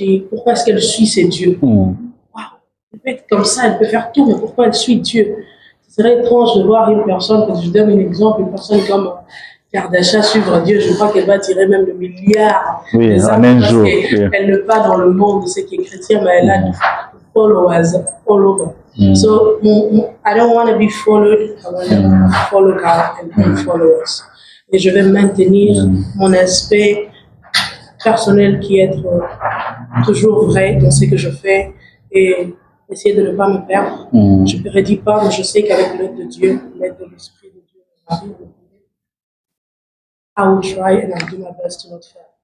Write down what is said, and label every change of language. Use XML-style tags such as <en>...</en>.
<fr>Pourquoi est-ce qu'elle suit ses dieux? Wow, elle peut être comme ça, elle peut faire tout, mais pourquoi elle suit Dieu? Ce serait étrange de voir une personne, je donne un exemple, une personne comme Kardashian suivre Dieu, je crois qu'elle va tirer même le milliard. Oui, en un jour. Elle n'est pas dans le monde de ce qui est chrétien, mais elle a des</fr> <en>followers all over. So, I don't want to be followed, I want to follow God and bring followers.</en> <fr>Et je vais maintenir mon aspect personnel qui est toujours vrai dans ce que je fais et essayer de ne pas me perdre. Je ne prédis pas, mais je sais qu'avec l'aide de Dieu, l'aide de l'Esprit de Dieu,</fr> <en>I will try and I'll do my best to not fail.</en>